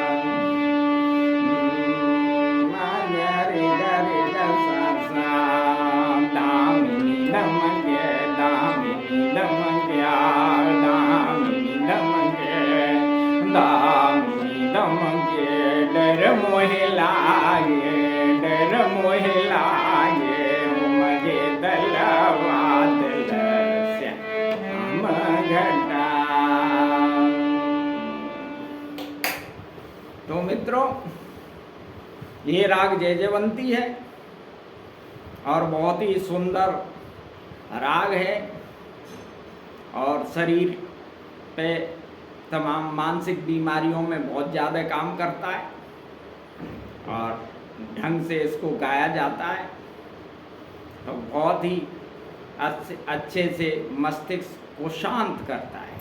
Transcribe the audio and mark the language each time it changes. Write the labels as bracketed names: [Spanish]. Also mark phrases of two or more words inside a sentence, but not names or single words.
[Hindi] मा ग रे ग सा सा, दामिनी दमगे डर मोहे लागे, उमगे दलवा दल श्याम घटा। तो मित्रों, ये राग जय जयवंती है और बहुत ही सुंदर राग है और शरीर पे तमाम मानसिक बीमारियों में बहुत ज़्यादा काम करता है और ढंग से इसको गाया जाता है तो बहुत ही अच्छे से मस्तिष्क को शांत करता है।